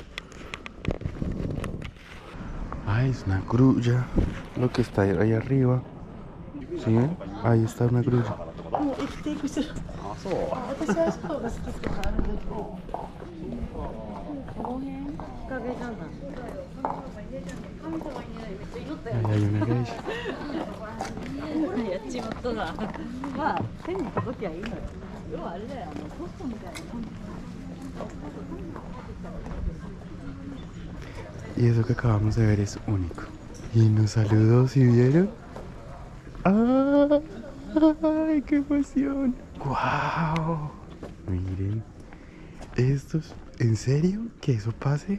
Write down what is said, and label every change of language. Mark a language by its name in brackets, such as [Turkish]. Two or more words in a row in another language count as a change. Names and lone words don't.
[Spanish] Ay, es una grulla lo que está ahí arriba. ¿Sí ven? Ahí está una grulla. Ahí hay una geisha. [Japanese] やっちまったな。まあ手に届きゃいいのよ。要はあれだよ、ポストみたいなもん。 [Spanish] Y eso que acabamos de ver es único. Y nos saludó, ¿sí vieron? ¡Ay, qué emoción! ¡Guau! Miren, estos, ¿en serio que eso pase?